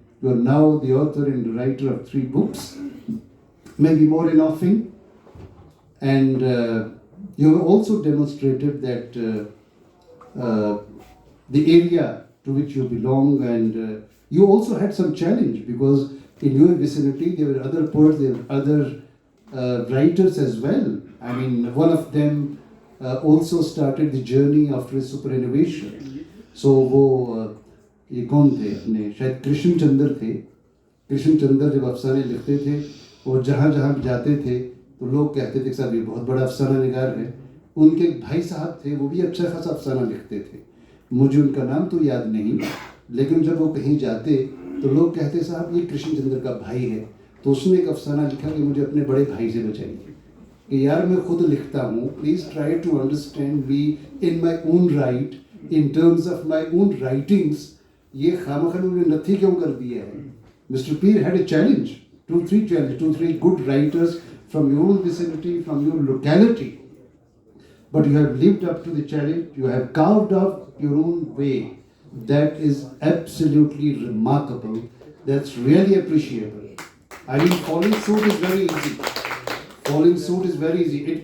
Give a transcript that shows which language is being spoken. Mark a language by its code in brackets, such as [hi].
[en] You are now the author and the writer of 3 books, maybe more in offing, and you have also demonstrated that the area to which you belong, and you also had some challenge, because in your vicinity there were other poets, there were other writers as well. I mean, one of them also started the journey after his superannuation. [hi] So वो ये कौन थे अपने, शायद कृष्ण चंद्र थे. कृष्ण चंद्र जब अफसाने लिखते थे और जहाँ जहाँ जाते थे तो लोग कहते थे साहब ये बहुत बड़ा अफसाना निगार है. उनके भाई साहब थे, वो भी अच्छा खासा अफसाना लिखते थे. मुझे उनका नाम तो याद नहीं, लेकिन जब वो कहीं जाते तो लोग कहते साहब ये कृष्ण चंद्र का भाई है. तो उसने एक अफसाना लिखा कि मुझे अपने बड़े भाई से बचाइए, कि यार मैं खुद लिखता हूँ, [en] Please try to understand me in my own right, in terms of my own writings. [hi] ये खामखा उन्होंने नथी क्यों कर दिया है? [en] Mr. Peer had a challenge 2-3 good writers from your own vicinity, from your locality. But you have lived up to the challenge, you have carved out your own way. That is absolutely remarkable. That's really appreciable. I mean, following suit is very easy. Following suit is very easy.